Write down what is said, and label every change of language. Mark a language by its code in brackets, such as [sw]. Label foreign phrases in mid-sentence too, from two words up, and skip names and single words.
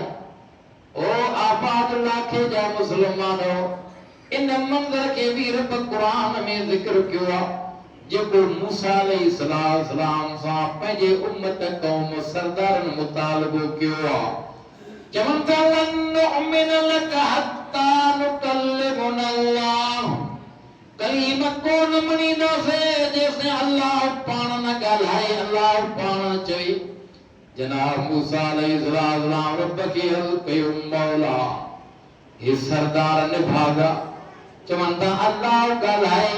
[sd] ओ आबाद लाखे जा मुसलमानो, इन मंज़र खे भी रब क़ुरान में ज़िक्र कयो आहे, जेको मूसा अलैहिस्सलाम सां पंहिंजे उम्मत क़ौम सरदारनि मुतालबो कयो आहे। चवनि था [ar] لن نؤمن لك حتى نكلمنا الله, [sd] कलीम कोन मञीदासीं जेसिताईं अल्लाह पाण न ॻाल्हाए, अल्लाह पाण न चवे। जनाब मूसा अलैहिस्सलाम रब खे अर्ज़ कयो मौला हे सरदार निभागा, चवनि था अल्लाह ॻाल्हाए।